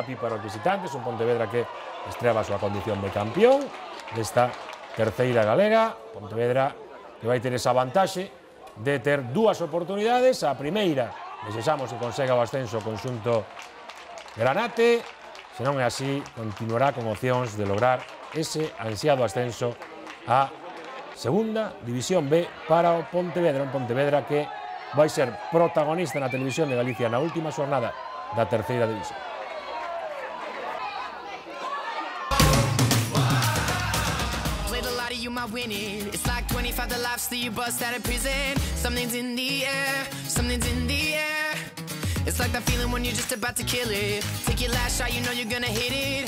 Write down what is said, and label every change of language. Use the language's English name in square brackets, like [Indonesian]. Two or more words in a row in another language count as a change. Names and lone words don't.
[Galician] Capi para os visitantes, un Pontevedra que estreaba a súa condición de campeón desta terceira galega, Pontevedra que vai ter esa vantaxe de ter dúas oportunidades, a primeira, desexamos que consega o ascenso o conxunto Granate, se non é así, continuará con opcións de lograr ese ansiado ascenso a segunda división B para o Pontevedra, un Pontevedra que vai ser protagonista na televisión de Galicia na última xornada da terceira división. [English] Winning. It's like 25 the lives that you bust out of prison. Something's in the air, something's in the air. It's like that feeling when you're just about to kill it. Take your last shot, you know you're gonna hit it.